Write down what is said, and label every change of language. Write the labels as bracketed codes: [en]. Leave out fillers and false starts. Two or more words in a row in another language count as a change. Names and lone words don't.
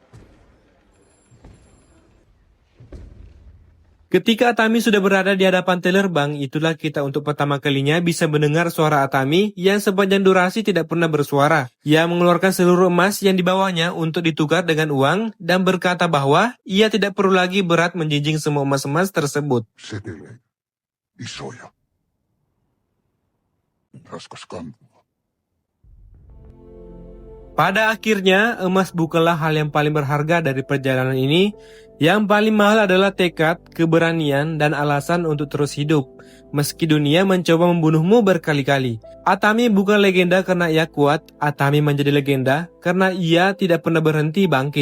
[id] Ketika Atami sudah berada di hadapan teller bank, itulah kita untuk pertama kalinya bisa mendengar suara Atami yang sepanjang durasi tidak pernah bersuara. Ia mengeluarkan seluruh emas yang dibawanya untuk ditukar dengan uang dan berkata bahwa ia tidak perlu lagi berat menjinjing semua emas-emas tersebut. [fi] Seteleitä. Isoja. Raskas kantua. [id] Pada akhirnya, emas bukanlah hal yang paling berharga dari perjalanan ini. Yang paling mahal adalah tekad, keberanian, dan alasan untuk terus hidup. Meski dunia mencoba membunuhmu berkali-kali. Atami bukan legenda karena ia kuat, Atami menjadi legenda karena ia tidak pernah berhenti bangkit.